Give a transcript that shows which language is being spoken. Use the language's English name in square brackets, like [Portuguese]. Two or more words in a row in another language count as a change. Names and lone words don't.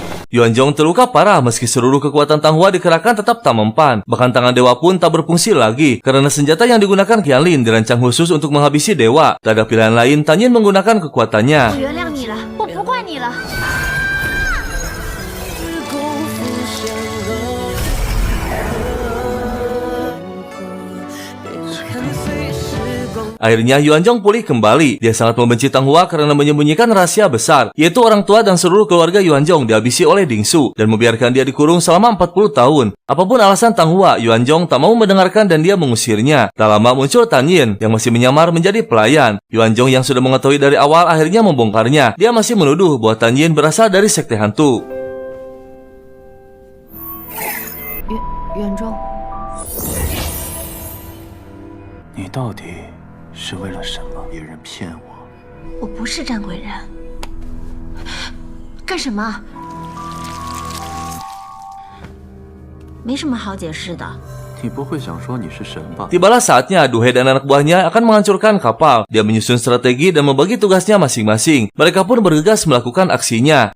[Indonesian] Yuanzhong terluka parah meski seluruh kekuatan Tanghua dikerahkan tetap tak mempan. Bahkan tangan dewa pun tak berfungsi lagi karena senjata yang digunakan Qianlin dirancang khusus untuk menghabisi dewa. Tak ada pilihan lain, Tan Yin menggunakan kekuatannya. [Chinese] 我原谅你了，我不怪你了。 [Indonesian] Akhirnya Yuanzhong pulih kembali. Dia sangat membenci Tanghua karena menyembunyikan rahasia besar, yaitu orang tua dan seluruh keluarga Yuanzhong dihabisi oleh Dingsu dan membiarkan dia dikurung selama 40 tahun. Apapun alasan Tanghua, Yuanzhong tak mau mendengarkan dan dia mengusirnya. Tak lama muncul Tan Yin yang masih menyamar menjadi pelayan. Yuanzhong yang sudah mengetahui dari awal akhirnya membongkarnya. Dia masih menuduh bahwa Tan Yin berasal dari sekte hantu. [Chinese] 远中，你到底是为了什么？别人骗我，我不是战鬼人，干什么？没什么好解释的。你不会想说你是神吧？ [Indonesian] Tibalah saatnya Duhe dan anak buahnya akan menghancurkan kapal. Dia menyusun strategi dan membagi tugasnya masing-masing. Mereka pun bergegas melakukan aksinya.